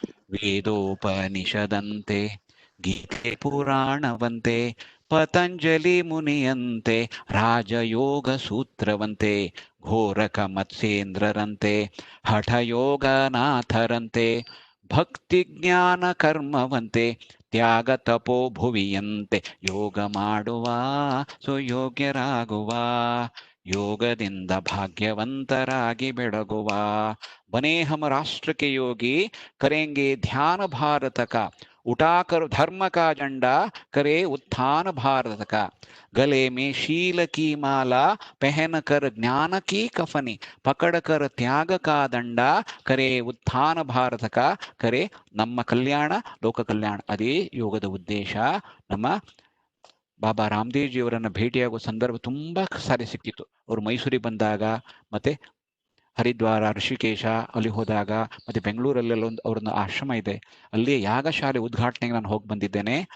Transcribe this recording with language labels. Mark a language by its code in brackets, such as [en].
[kn] ವೇದೋಪನಿಷದಂತೆ ಗೀತೆ ಪುರಾಣವಂತೆ ಪತಂಜಲಿ ಮುನಿಯಂತೆ ರಾಜಯೋಗ ಸೂತ್ರವಂತೆ ಘೋರಕ ಮತ್ಸ್ಯೇಂದ್ರರಂತೆ ಹಠಯೋಗನಾಥರಂತೆ ಭಕ್ತಿ ಜ್ಞಾನ ಕರ್ಮವಂತೆ ತ್ಯಾಗ ತಪೋ ಭುವಿಯಂತೆ ಯೋಗ ಮಾಡುವ ಸುಯೋಗ್ಯರಾಗುವ, ಯೋಗದಿಂದ ಭಾಗ್ಯವಂತರಾಗಿ ಬೆಳಗುವ. [hi] ಬನೇ ಹಮ ರಾಷ್ಟ್ರ ಕೆ ಯೋಗಿ ಕರೆಂಗೆ ಧ್ಯಾನ ಭಾರತ ಕಾ, उठा कर धर्म का झंडा करे उत्थान भारत का, गले में शील की माला पहन कर ज्ञान की कफनी, पकड़ कर त्याग का दंडा करे उत्थान भारत का, करे [kn] ನಮ್ಮ ಕಲ್ಯಾಣ ಲೋಕ ಕಲ್ಯಾಣ. ಅದೇ ಯೋಗದ ಉದ್ದೇಶ. ನಮ್ಮ ಬಾಬಾ ರಾಮದೇವ್ ಜಿಯವರನ್ನು ಭೇಟಿಯಾಗುವ ಸಂದರ್ಭ ತುಂಬಾ ಸಾರಿ ಸಿಕ್ಕಿತ್ತು. ಅವರು ಮೈಸೂರಿಗೆ ಬಂದಾಗ, ಮತ್ತೆ ಹರಿದ್ವಾರ, ಋಷಿಕೇಶ ಅಲ್ಲಿ ಹೋದಾಗ, ಮತ್ತೆ ಬೆಂಗಳೂರಲ್ಲೆಲ್ಲ ಅವ್ರನ್ನ ಆಶ್ರಮ ಇದೆ, ಅಲ್ಲಿ ಯಾಗಶಾಲೆ ಉದ್ಘಾಟನೆಗೆ ನಾನು ಹೋಗಿ ಬಂದಿದ್ದೇನೆ.